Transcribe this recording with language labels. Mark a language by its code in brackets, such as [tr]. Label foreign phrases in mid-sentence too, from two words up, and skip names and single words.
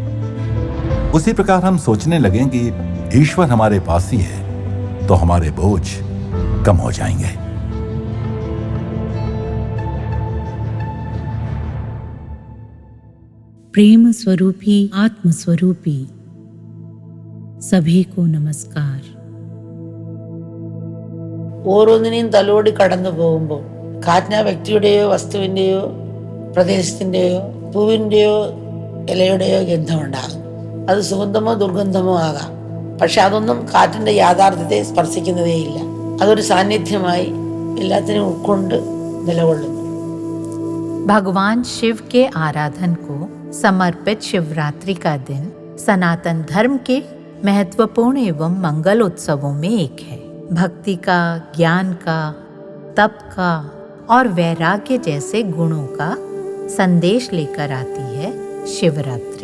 [hi] उसी प्रकार हम सोचने लगें कि ईश्वर हमारे पास ही है तो हमारे बोझ कम हो जाएंगे। प्रेम स्वरूपी, आत्म स्वरूपी सभी को नमस्कार। [ml] ഓരോന്നിനെയും തലോടി കടന്നു പോകുമ്പോൾ കാറ്റിന വ്യക്തിയുടെയോ വസ്തുവിൻ്റെയോ പ്രദേശത്തിൻ്റെയോ പൂവിൻ്റെയോ ഇലയുടെയോ ഗന്ധമുണ്ടാകും. അത് സുഗന്ധമോ ദുർഗന്ധമോ ആകാം. പക്ഷെ അതൊന്നും കാറ്റിൻ്റെ യാഥാർത്ഥ്യത്തെ സ്പർശിക്കുന്നതേയില്ല. അതൊരു സാന്നിധ്യമായി എല്ലാത്തിനും ഉൾക്കൊണ്ട് നിലകൊള്ളുന്നു. [hi] भगवान शिव के आराधन को समर्पित शिवरात्रि का दिन सनातन धर्म के महत्वपूर्ण एवं मंगल उत्सवों में एक है। भक्ति का, ज्ञान का, तप का और वैराग्य जैसे गुणों का संदेश लेकर आती है शिवरात्रि।